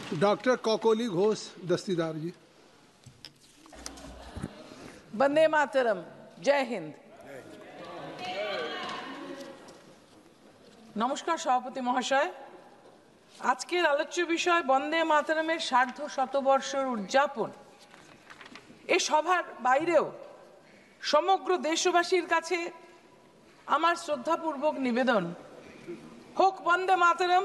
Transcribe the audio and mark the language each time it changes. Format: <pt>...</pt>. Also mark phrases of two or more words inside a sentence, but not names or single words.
<hi>डॉक्टर कौकोली घोष दस्तीदार जी। वंदे मातरम। जय हिंद।</hi> <bn>নমস্কার সভাপতি মহাশয়, আজকের আলোচ্য বিষয় বন্দে মাতরমের সার্ধ শতবর্ষের উদযাপন। এ সভার বাইরেও সমগ্র দেশবাসীর কাছে আমার শ্রদ্ধাপূর্বক নিবেদন, হোক বন্দে মাতরম</bn>